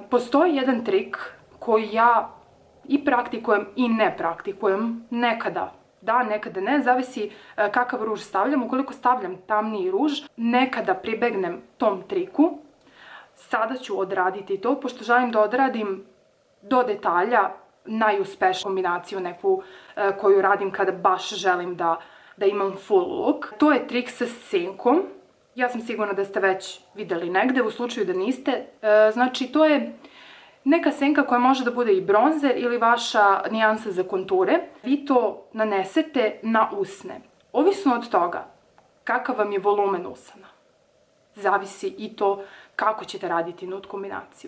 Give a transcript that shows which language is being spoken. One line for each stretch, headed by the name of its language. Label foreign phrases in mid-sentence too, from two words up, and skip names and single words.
Serbian: Postoji jedan trik koji ja i praktikujem i ne praktikujem, nekada da, nekada ne, zavisi kakav ruž stavljam. Ukoliko stavljam tamniji ruž, nekada pribegnem tom triku. Sada ću odraditi to, pošto želim da odradim do detalja najuspešniju kombinaciju neku koju radim kada baš želim da imam
English: full look.
Serbian: To je trik sa senkom. Ja sam sigurna da ste već videli negde, u slučaju da niste. Znači, to je neka senka koja može da bude i bronzer ili vaša nijansa za konture. Vi to nanesete na usne. Ovisno od toga kakav vam je volumen usana, zavisi i to kako ćete raditi nude kombinaciju.